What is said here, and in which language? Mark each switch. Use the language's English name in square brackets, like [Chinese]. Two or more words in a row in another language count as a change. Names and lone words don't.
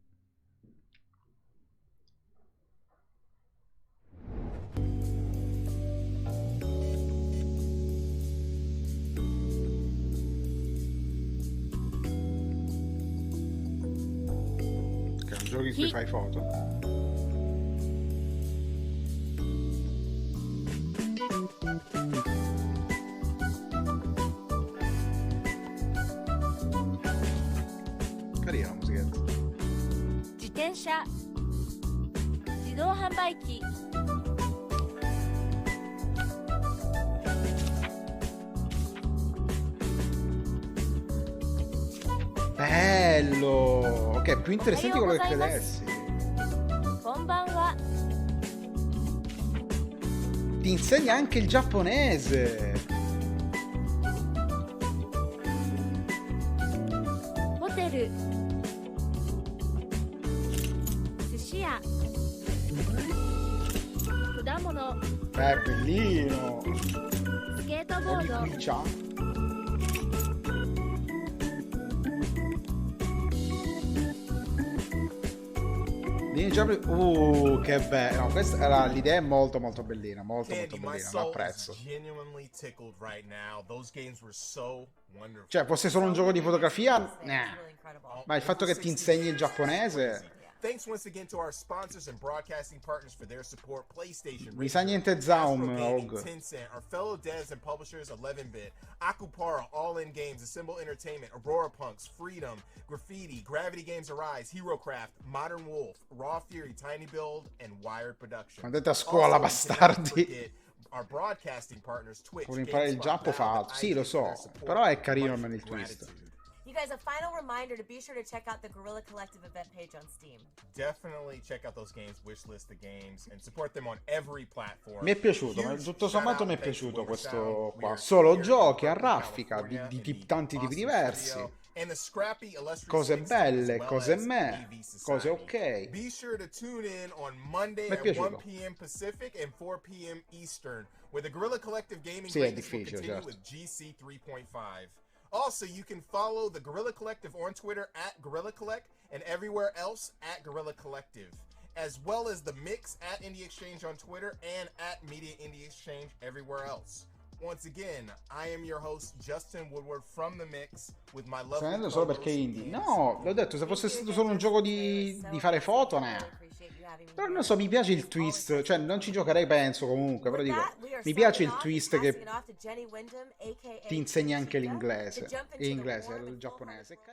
[Italian] Che è un gioco in cui fai foto. Carina la musichetta. [Japanese] 自転車自動販売機 [Italian] Bello! Ok, più interessante di quello che credessi. [Japanese] こんばんは [Italian] Ti insegna anche il giapponese. [Japanese] ホテル寿司屋果物 [Italian] Bellino! [Japanese] スケートボード [Italian] che bello. No, questa era l'idea, è molto molto bellina, molto molto bellina, lo apprezzo. Cioè, fosse solo un gioco di fotografia, ma il fatto che ti insegni il giapponese. [English] Thanks once again to our sponsors and broadcasting partners for their support. PlayStation, [Italian] Mi sa niente Zaum, Og. [English] Tencent, our fellow devs and publishers 11-bit, Akupara, All In Games, Assemble Entertainment, Aurora Punks, Freedom, Graffiti, Gravity Games Arise, HeroCraft, Modern Wolf, Raw Fury, Tiny Build, and Wired Production. [Italian] Andate a scuola, bastardi. [English] Our broadcasting partners, Twitch, [Italian] Vuole imparare il giappo, fa altro. Sì, lo so, però è carino almeno il twist. [English] guys, a final reminder to be sure to check out the Guerrilla Collective event page on Steam. Definitely check out those games, wishlist the games, and support them on every platform. [Italian] Mi è piaciuto, ma tutto sommato mi è piaciuto questo qua. Solo giochi a raffica di tanti tipi diversi. Cose belle, cose me, cose ok. [English] Be sure to tune in on Monday at 1 p.m. Pacific and 4 p.m. Eastern, where the Guerrilla Collective Gaming Ratings will continue with GC 3.5. Also, you can follow the Guerrilla Collective on Twitter at Guerrilla Collect and everywhere else at Guerrilla Collective, as well as the Mix at Indie Exchange on Twitter and at Media Indie Exchange everywhere else. Once again, I am your host, Justin Woodward from The Mix, with my lovely [Italian] Sto solo perché indie. No, l'ho detto, se fosse stato solo un gioco di fare foto, Però non so, mi piace il twist, cioè non ci giocherei penso comunque, però dico, mi piace il twist che ti insegna anche l'inglese, il giapponese.